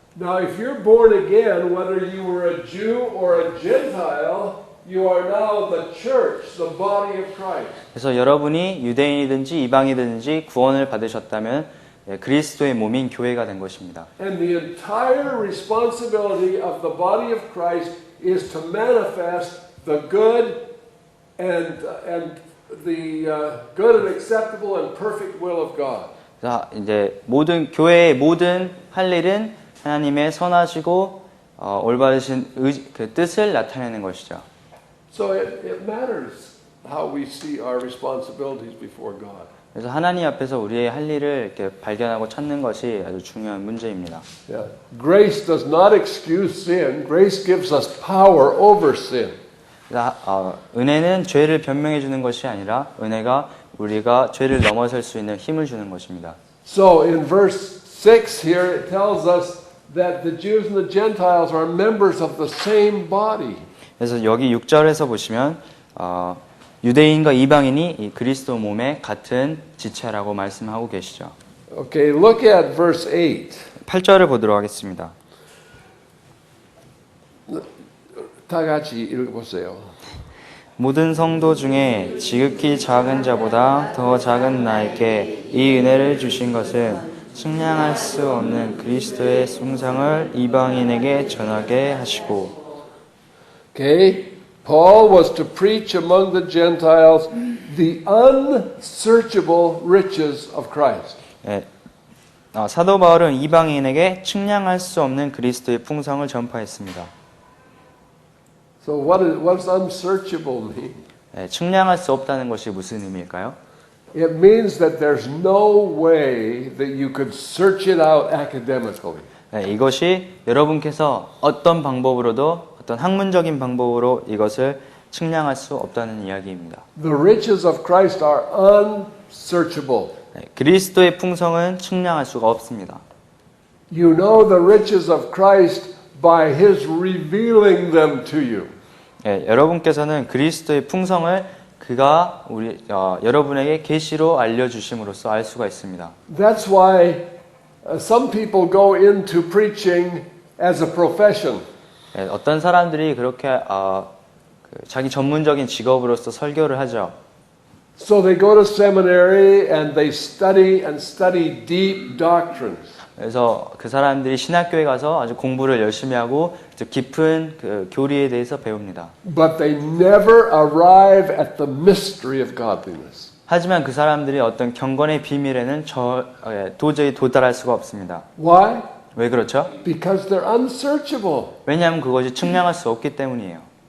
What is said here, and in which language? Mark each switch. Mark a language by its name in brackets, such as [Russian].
[English] Now, if you're born again, whether you were a Jew or a Gentile, you are now the church, the body of Christ. [Korean] 그래서 여러분이 유대인이든지 이방인이든지 구원을 받으셨다면 그리스도의 몸인 교회가 된 것입니다. [English] And the entire responsibility of the body of Christ is to manifest the good and the good and acceptable and perfect will of God. [Korean] 자, 이제 교회의 모든 할 일은 하나님의 선하시고 올바르신 그 뜻을 나타내는 것이죠. [English] So it matters how we see our responsibilities before God. [Korean] 그래서 하나님 앞에서 우리의 할 일을 이렇게 발견하고 찾는 것이 아주 중요한 문제입니다. [English] Yeah. Grace does not excuse sin. Grace gives us power over sin. [Korean] 은혜는 죄를 변명해 주는 것이 아니라 은혜가 우리가 죄를 넘어설 수 있는 힘을 주는 것입니다. [English] So in verse 6 here it tells us that the Jews and the Gentiles are members of the same body. [Korean] 그래서 여기 6절에서 보시면 유대인과 이방인이 이 그리스도 몸의 같은 지체라고 말씀하고 계시죠. [English] Okay, look at verse 8. [Korean] 8절을 보도록 하겠습니다. 다 같이 읽어보세요. 모든 성도 중에 지극히 작은 자보다 더 작은 나에게 이 은혜를 주신 것은 측량할 수 없는 그리스도의 숭상을 이방인에게 전하게 하시고. [English] Okay, Paul was to preach among the Gentiles the unsearchable riches of Christ. [Korean] 사도 바울은 이방인에게 측량할 수 없는 그리스도의 풍성을 전파했습니다. [English] So what does unsearchable mean? [Korean] 측량할 수 없다는 것이 무슨 의미일까요? [English] It means that there's no way that you could search it out academically. [Korean] 이것이 여러분께서 어떤 방법으로도 어떤 학문적인 방법으로 이것을 측량할 수 없다는 이야기입니다. [English] The riches of Christ are unsearchable. [Korean] 그리스도의 풍성은 측량할 수가 없습니다. [English] You know the riches of Christ by His revealing them to you. [Korean] 여러분께서는 그리스도의 풍성을 그가 여러분에게 계시로 알려주심으로써 알 수가 있습니다. [English] That's why some people go into preaching as a profession. [Korean] 어떤 사람들이 그렇게 자기 전문적인 직업으로서 설교를 하죠. [English] So they go to seminary and they study deep doctrines. [Korean] 그래서 그 사람들이 신학교에 가서 아주 공부를 열심히 하고 깊은 그 교리에 대해서 배웁니다. [English] But they never arrive at the mystery of godliness. [Korean] 하지만 그 사람들이 어떤 경건의 비밀에는 도저히 도달할 수가 없습니다. [English] Why? [Korean] 왜 그렇죠? [English] Because they're unsearchable. [Korean] 왜냐하면 그것이 측량할 수 없기 때문이에요.